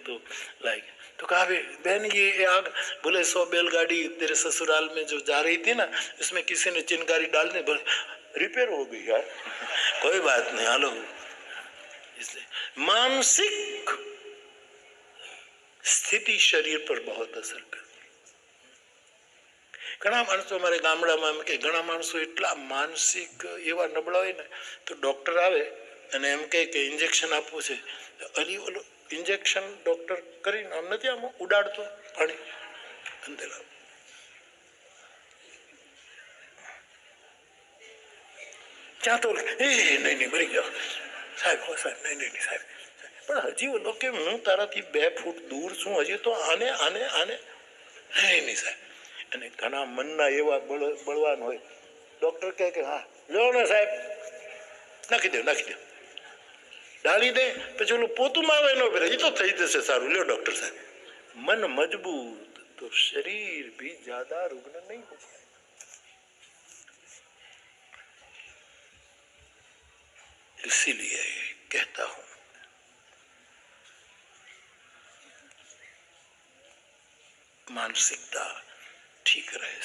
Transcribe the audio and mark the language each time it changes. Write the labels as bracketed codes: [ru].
[hi] तो लाई तो कहा बहन ये आग, बोले 100 बैलगाड़ी तेरे ससुराल में जो जा रही थी ना, उसमें किसी ने चिंगारी डाल दी, बोले रिपेयर हो गई यार। कोई बात नहीं, हालो। इसलिए मानसिक स्थिति शरीर पर बहुत असर करती। [gu] घણા માણસો અમારે ગામડામાં એમ કે ઘણા માણસો એટલા માનસિક એવા નબળા હોય ને, તો ડોક્ટર આવે અને એમ કહે કે ઇન્જેક્શન આપવું છે, અલી ઓલો ઇન્જેક્શન ડોક્ટર કરીને આમ નથી આમ ઉડાડતો પાણી અંદર, ત્યાં તો એ નહીં નહીં મરી જાઓ સાહેબ, હો સાહેબ, નહીં નહીં સાહેબ, પણ હજી ઓલો કે હું તારાથી 2 ફૂટ દૂર છું, હજી તો આને આને આને નહીં નહીં સાહેબ। અને ઘણા મનના એવા બળવાન હોય, ડોક્ટર કહે કે હા લો ને સાહેબ, નાખી દો ડાળી દે, પછી ઓલું પોતું માવે ન ફેરે, એ તો થઈ જશે સારું, લ્યો ડોક્ટર સાહેબ। [hi] मन मजबूत तो शरीर भी ज्यादा रुग्ण नहीं हो पाएगा। इसीलिए कहता हूं मानसिकता ठीक रहे।